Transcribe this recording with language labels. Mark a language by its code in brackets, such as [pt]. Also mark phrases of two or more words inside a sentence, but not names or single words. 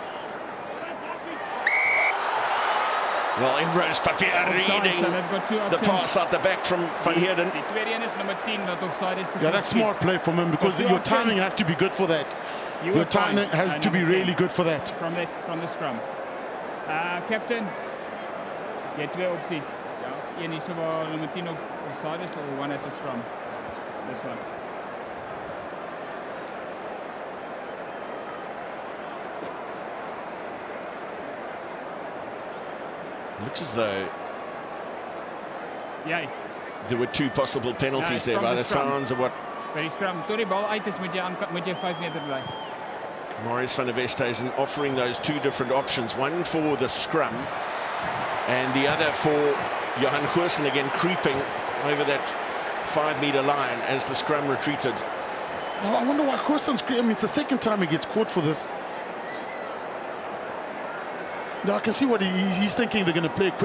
[en] Well, Ambrose Papier reading the pass out the back from Van Heerden. Yeah, that's smart play from him, because your timing has to be good for that. Your timing has to be really good for that. From the scrum. Captain, [af] jy het 2 opsies. Ja, een is waar nummer 10 op side is, [en] or one at the scrum. This one. Looks as though [af] Jy. [en] there were 2 possible penalties there by the sounds of what [af] By die scrum, tot die bal uit is, moet jy 5 meter bly. [en] Maurice van der Westhuizen offering those 2 different options, one for the scrum and the other for Johan Goosen, again creeping over that 5-meter line as the scrum retreated. Now, I wonder why Goosen's, I mean, it's the second time he gets caught for this. Now I can see what he's thinking. They're going to play quickly.